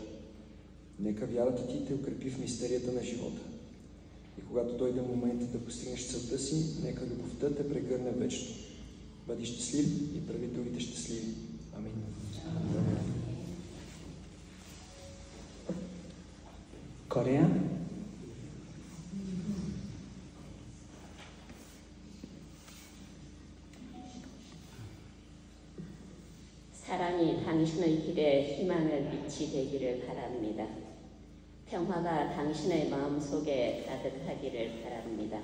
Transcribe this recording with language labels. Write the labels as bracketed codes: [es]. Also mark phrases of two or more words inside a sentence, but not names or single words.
[bg] Нека вярата Ти те укрепи в мистерията на живота. И когато дойде момент да постигнеш целта си, нека любовта те прегърне вечно. Бъди щастлив и прави другите щастливи. Амин. Корея. [ko] 사랑이 당신의 길에 희망을 빛이 되기를 바랍니다. 평화가 당신의 마음속에 가득하기를 바랍니다.